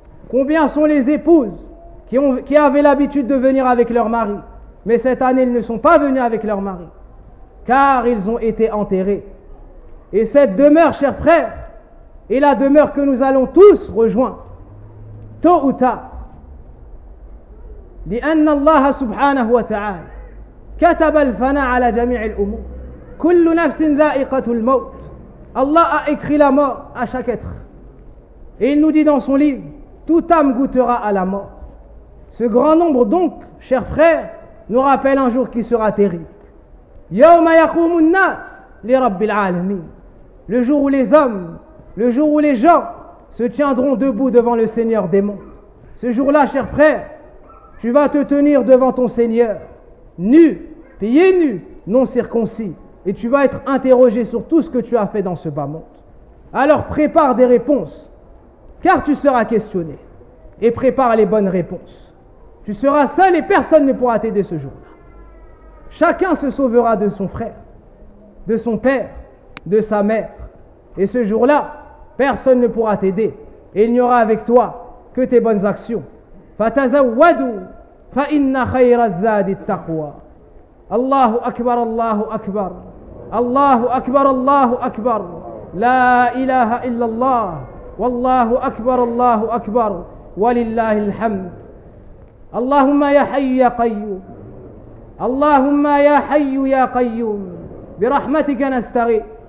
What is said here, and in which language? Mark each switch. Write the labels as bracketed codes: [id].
[fr] Combien sont les épouses qui avaient l'habitude de venir avec leur mari, mais cette année, ils ne sont pas venus avec leur mari, car ils ont été enterrés. Et cette demeure, chers frères, est la demeure que nous allons tous rejoindre, tôt ou tard. [ar] لأن الله سبحانه وتعالى كتب الفناء على جميع الأمور كل نفس ذائقة الموت. [fr] Allah a écrit la mort à chaque être. Et il nous dit dans son livre: toute âme goûtera à la mort. Ce grand nombre donc, chers frères, nous rappelle un jour qui sera terrible. [ar] يَوْمَ يَقُومُ النَّاسِ لِرَبِّ الْعَالَمِينَ. [fr] Le jour où les hommes, le jour où les gens se tiendront debout devant le Seigneur des mondes. Ce jour-là, chers frères, tu vas te tenir devant ton Seigneur, nu, pieds nus, non circoncis, et tu vas être interrogé sur tout ce que tu as fait dans ce bas monde. Alors prépare des réponses, car tu seras questionné. Et prépare les bonnes réponses. Tu seras seul et personne ne pourra t'aider ce jour-là. Chacun se sauvera de son frère, de son père, de sa mère. Et ce jour-là, personne ne pourra t'aider. Et il n'y aura avec toi que tes bonnes actions. [ar] فَتَزَوَّدُوا فَإِنَّ خَيْرَ الزَّادِ التَّقْوَى. الله أكبر الله أكبر الله أكبر الله أكبر لا إله إلا الله والله أكبر الله أكبر ولله الحمد. اللهم يا حي يا قيوم اللهم يا حي يا قيوم برحمتك نستغيث.